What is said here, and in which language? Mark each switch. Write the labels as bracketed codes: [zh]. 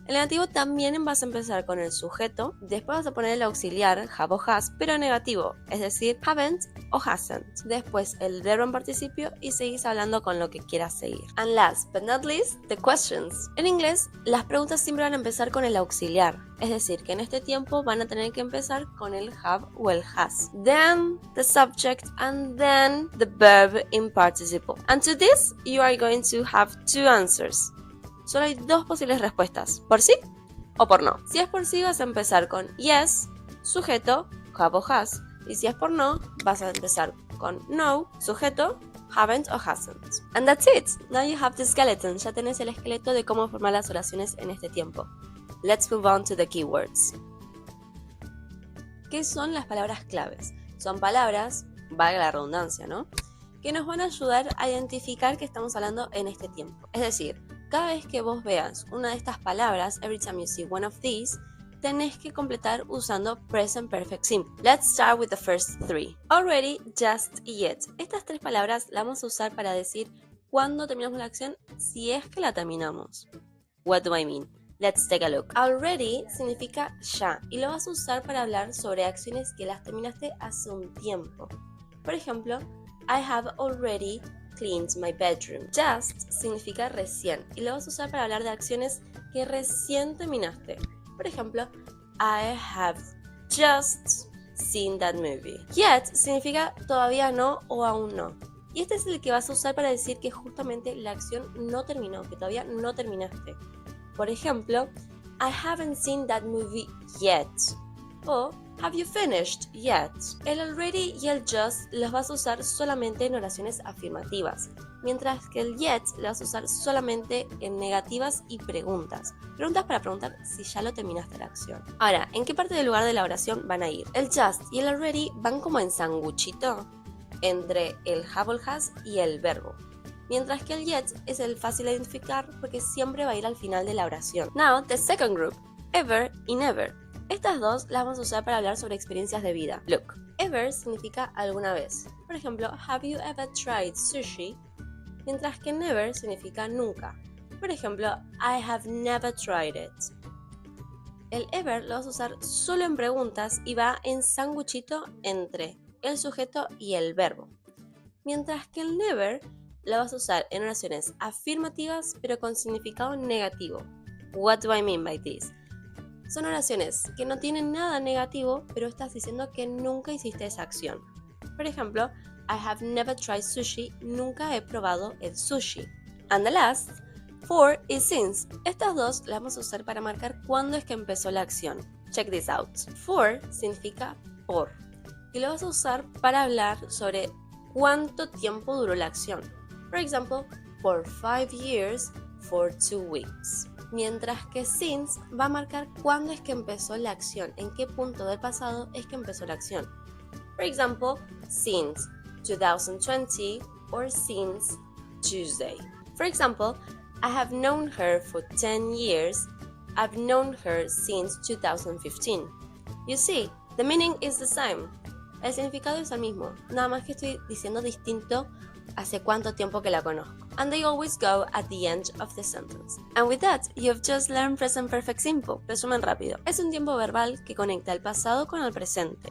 [es] El negativo también vas a empezar con el sujeto, después vas a poner el auxiliar have o has, pero negativo, es decir, haven't o hasn't. Después el verbo en participio y seguís hablando con lo que quieras seguir. [en] And last but not least, the questions. [es] En inglés, las preguntas siempre van a empezar con el auxiliar, es decir, que en este tiempo van a tener que empezar con el have o el has. [en] Then the subject and then the verb in participle. And to this, you are going to have 2 answers. [es] Solo hay 2 posibles respuestas, por sí o por no. Si es por sí vas a empezar con yes, sujeto, have o has. Y si es por no, vas a empezar con no, sujeto, haven't o hasn't. [en] And that's it. Now you have the skeleton. [es] Ya tenés el esqueleto de cómo formar las oraciones en este tiempo. [en] Let's move on to the keywords. [es] ¿Qué son las palabras claves? Son palabras, valga la redundancia, ¿no?, que nos van a ayudar a identificar que estamos hablando en este tiempo. Es decir, cada vez que vos veas una de estas palabras, [en] every time you see one of these, [es] tenés que completar usando present perfect simple. [en] Let's start with the first 3. Already, just y yet. [es] Estas 3 palabras las vamos a usar para decir cuándo terminamos la acción, si es que la terminamos. [en] What do I mean? Let's take a look. [es] Already significa ya y lo vas a usar para hablar sobre acciones que las terminaste hace un tiempo. Por ejemplo, [en] I have already cleaned my bedroom. [es] Just significa recién y lo vas a usar para hablar de acciones que recién terminaste. Por ejemplo, [en] I have just seen that movie. [es] Yet significa todavía no o aún no. Y este es el que vas a usar para decir que justamente la acción no terminó, que todavía no terminaste. Por ejemplo, [en] I haven't seen that movie yet. O have you finished yet? [es] El already y el just los vas a usar solamente en oraciones afirmativas, mientras que el yet lo vas a usar solamente en negativas y preguntas. Preguntas para preguntar si ya lo terminaste la acción. Ahora, ¿en qué parte del lugar de la oración van a ir? El just y el already van como en sanguchito entre el have o el has y el verbo, mientras que el yet es el fácil de identificar porque siempre va a ir al final de la oración. [en] Now, the second group, [es] ever y never. Estas 2 las vamos a usar para hablar sobre experiencias de vida. Look, ever significa alguna vez. Por ejemplo, [en] have you ever tried sushi? [es] Mientras que never significa nunca. Por ejemplo, [en] I have never tried it. [es] El ever lo vas a usar solo en preguntas y va en sanguchito entre el sujeto y el verbo. Mientras que el never lo vas a usar en oraciones afirmativas pero con significado negativo. [en] What do I mean by this? [es] Son oraciones que no tienen nada negativo, pero estás diciendo que nunca hiciste esa acción. Por ejemplo, [en] I have never tried sushi, [es] nunca he probado el sushi. [en] And the last, [es] for y since. Estas 2 las vamos a usar para marcar cuándo es que empezó la acción. [en] Check this out. [es] For significa por. Y lo vas a usar para hablar sobre cuánto tiempo duró la acción. [en] For example, for 5 years, for 2 weeks. Mientras que since va a marcar cuándo es que empezó la acción, en qué punto del pasado es que empezó la acción. For example, since 2020 or since Tuesday. For example, I have known her for 10 years. I've known her since 2015. You see, the meaning is the same. [es] El significado es el mismo, nada más que estoy diciendo distinto hace cuánto tiempo que la conozco. [en] And they always go at the end of the sentence. And with that, you've just learned present perfect simple. [es] Resumen rápido. Es un tiempo verbal que conecta el pasado con el presente.